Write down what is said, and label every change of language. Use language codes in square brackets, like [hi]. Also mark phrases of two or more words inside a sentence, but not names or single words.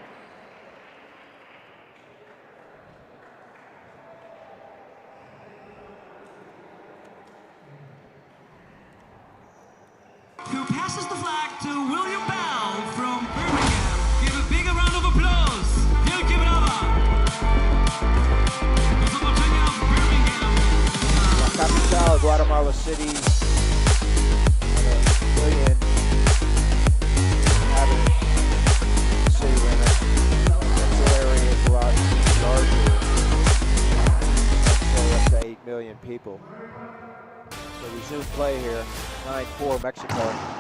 [en] Who passes the flag to William Bell from Birmingham. Give a big round of applause. [pl] Wielkie brawa. Do zobaczenia w Birmingham. [es] La capital, [en] Guatemala City. 1 million inhabitants. City limit. Central area is a lot larger. Central up to 8 million people. So resume play here. 9-4 Mexico.